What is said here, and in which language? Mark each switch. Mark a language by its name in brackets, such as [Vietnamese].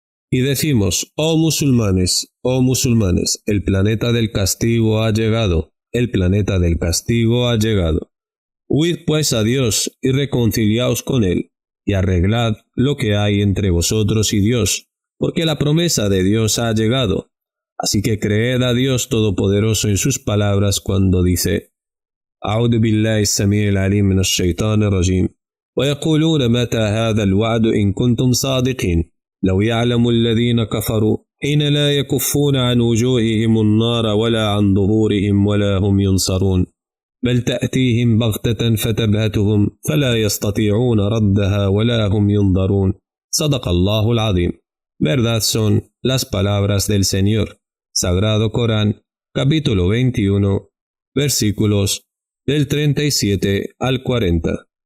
[Spanish] Y decimos, oh musulmanes, el planeta del castigo ha llegado, el planeta del castigo ha llegado. Huid pues a Dios y reconciliaos con Él, y arreglad lo que hay entre vosotros y Dios, porque la promesa de Dios ha llegado. Así que creed a Dios Todopoderoso en sus palabras cuando dice: [Arabic] أعوذ بالله السميع العليم من الشيطان الرجيم ويقولون متى هذا الوعد إن كنتم صادقين لو يعلم الذين كفروا حين لا يكفون عن وجوههم النار ولا عن ظهورهم ولا هم ينصرون بل تأتيهم بغتة فتبهتهم فلا يستطيعون ردها ولا هم ينظرون صدق الله العظيم. [Spanish] Verdad son las palabras del Señor. Sagrado Corán, capítulo 21, versículos del 37 al 40.